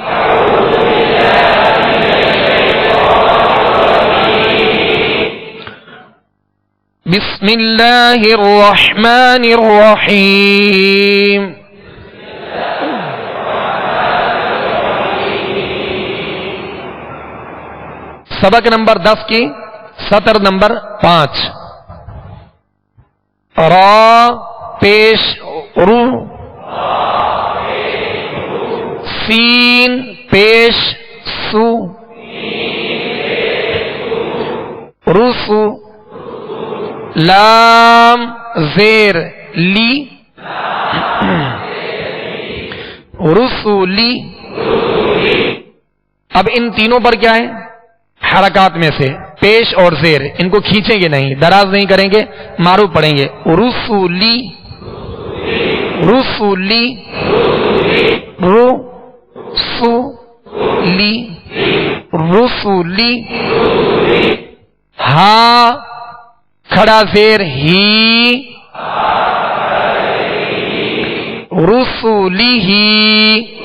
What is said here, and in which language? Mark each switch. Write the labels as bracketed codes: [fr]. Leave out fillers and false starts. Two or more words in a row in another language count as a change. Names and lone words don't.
[ar] بسم اللہ الرحمن الرحیم. [ur] سبق نمبر 10 کی سطر نمبر 5. را پیش رو سین پیش سو رسو لام زیر لی رسولی. اب ان تینوں پر کیا ہے؟ حرکات میں سے پیش اور زیر ان کو کھینچیں گے نہیں دراز نہیں کریں گے معروف پڑھیں گے. رسولی رسولی رسولی رسولی، ہا کھڑا زیر ہی، رسولی ہی،